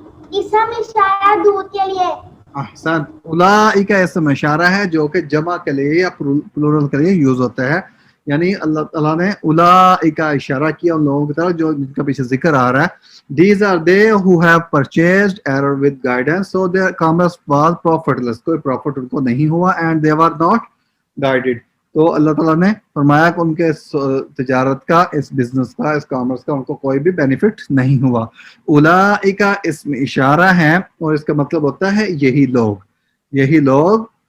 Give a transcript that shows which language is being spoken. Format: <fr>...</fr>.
<ur>اسم اشارہ دودھ کے لیے۔ احسن، اولئک اسم اشارہ ہے جو کہ جمع کے لیے یا پلورل کے لیے یوز ہوتا ہے، یعنی اللہ تعالیٰ نے اولئک کا اشارہ کیا ان لوگوں کی طرف جو جن کا پیچھے ذکر آ رہا ہے.</ur> <en>These are they who have purchased error with guidance, so their commerce was profitless.</en> <ur>کوئی پروفٹ ان کو نہیں ہوا,</ur> <en>and they were not guided.</en> <ur>تو اللہ تعالیٰ نے فرمایا کہ ان کے اس تجارت کا, اس بزنس کا, اس کامرس کا ان کو کوئی بھی بینیفٹ نہیں ہوا. اولئک اسم اشارہ ہے اور اس کا مطلب ہوتا ہے یہی لوگ.</ur>